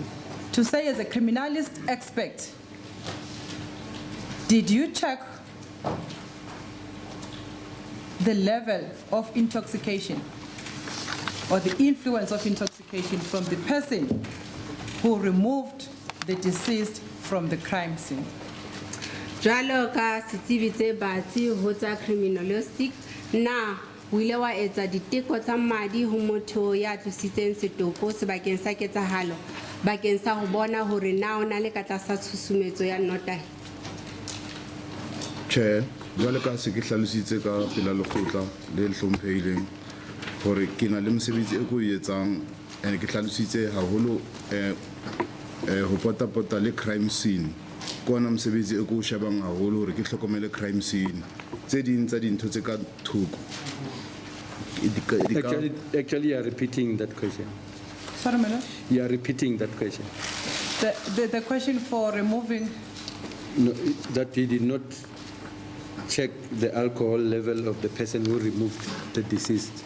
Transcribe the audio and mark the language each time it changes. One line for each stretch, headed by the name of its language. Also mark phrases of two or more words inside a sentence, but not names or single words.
English: To say as a criminalist expert, did you check the level of intoxication or the influence of intoxication from the person who removed the deceased from the crime scene?
Southern Sotho: Jwalo ka setsebi tse batsi ho tsa criminalistic na o ile wa etsa diteko tsa madi ho motho ya tlositseng setopo sebakeng sa ketsahalo bakeng sa ho bona hore na o na le ka tlasa tshusumetso ya notahi? Chair, jwale ka se ke hlalositse ka pela lekgotla le hlomphehileng hore ke na le mosebetsi e ko etsang and ke hlalositse haholo ho pota le
English: crime scene
Southern Sotho: kona mosebetsi e ko shebang haholo hore ke hlokomele
English: crime scene
Southern Sotho: tse ding tsa dintho tse ka thoko.
English: Actually, you are repeating that question. Sorry, my Lord? You are repeating that question. The question for removing, No, that he did not check the alcohol level of the person who removed the deceased and